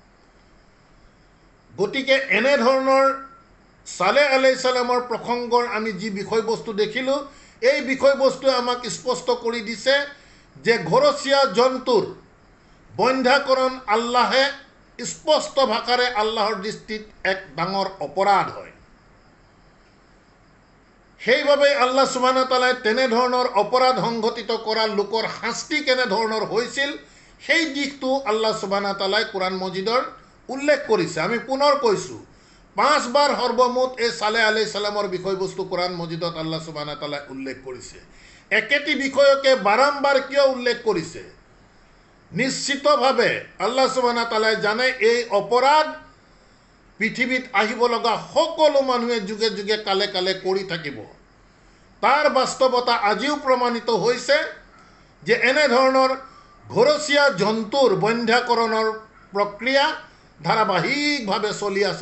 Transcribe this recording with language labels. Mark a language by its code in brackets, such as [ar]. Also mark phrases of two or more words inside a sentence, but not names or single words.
[as] গতিকে এনেধৰণৰ সালেহ [ar] عليه السلام [as] প্ৰসংগৰ আমি যি বিষয়বস্তু দেখিলোঁ, এই বিষয়বস্তুৱে আমাক স্পষ্ট কৰি দিছে যে ঘৰচীয়া জন্তুৰ বন্ধ্যাকৰণ আল্লাহে স্পষ্ট ভাষাৰে আল্লাহৰ দৃষ্টিত এক ডাঙৰ অপৰাধ হয়। সেইবাবে [ar] الله سبحانه وتعالى [as] তেনেধৰণৰ অপৰাধ সংঘটিত কৰা লোকৰ শাস্তি কেনেধৰণৰ হৈছিল, সেই দিশটো [ar] الله سبحانه وتعالى [as] কোরআন মজিদৰ উল্লেখ কৰিছে। আমি পুনৰ কৈছোঁ, 5 বাৰ সৰ্বমুঠ এই সালেহ [ar] عليه السلام [as] বিষয়বস্তু কোরআন মজিদত [ar] الله سبحانه وتعالى [as] উল্লেখ কৰিছে। একেটি বিষয়কে বাৰম্বাৰ কিয় উল্লেখ কৰিছে? নিশ্চিতভাৱে [ar] الله سبحانه وتعالى [as] জানে এই অপৰাধ পৃথিৱীত আহিব লগা সকলো মানুহে যুগে যুগে কালে কালে কৰি থাকিব। তাৰ বাস্তৱতা আজিও প্ৰমাণিত হৈছে যে এনেধৰণৰ ঘৰচীয়া জন্তুৰ বন্ধ্যাকৰণৰ প্ৰক্ৰিয়া ধাৰাবাহিকভাৱে চলি আছে।